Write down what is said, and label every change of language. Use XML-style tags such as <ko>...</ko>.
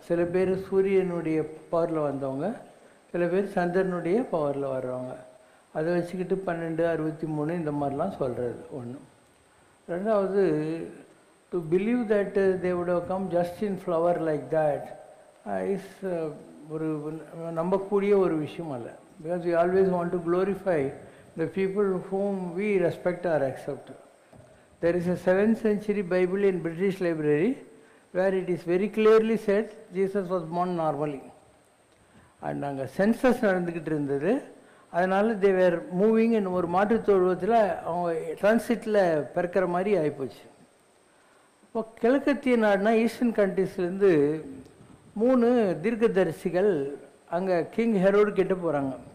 <ta>சில பேர் சூரியனுடைய பவரில் வந்தவங்க, சில பேர் சந்திரனுடைய பவரில் வர்றவங்க. அதை வச்சுக்கிட்டு 12, 63 இந்த மாதிரிலாம் சொல்கிறது ஒன்று. ரெண்டாவது,</ta> <en>to believe that they would have come just in flower like that is</en> <ta>ஒரு நம்பக்கூடிய ஒரு விஷயம் அல்ல.</ta> <en>Because we always want to glorify the people whom we respect or accept. There is a 7th century Bible in British Library where it is very clearly said Jesus was born normally.</en> <ta>And அங்கே census நடந்துக்கிட்டு இருந்தது. அதனால்</ta> <en>they were moving in</en> <ta>ஒரு மாற்றுத் தொழுவத்தில் அவங்க டிரான்சிட்டில் பிறக்கிற மாதிரி ஆகிப்போச்சு. இப்போ கிழக்கத்திய நாடுனா ஈஸ்டர்ன் கண்ட்ரீஸ்லேருந்து 3 தீர்க்கதரிசிகள் அங்கே கிங் ஹெரோடு கிட்ட போகிறாங்க.</ta>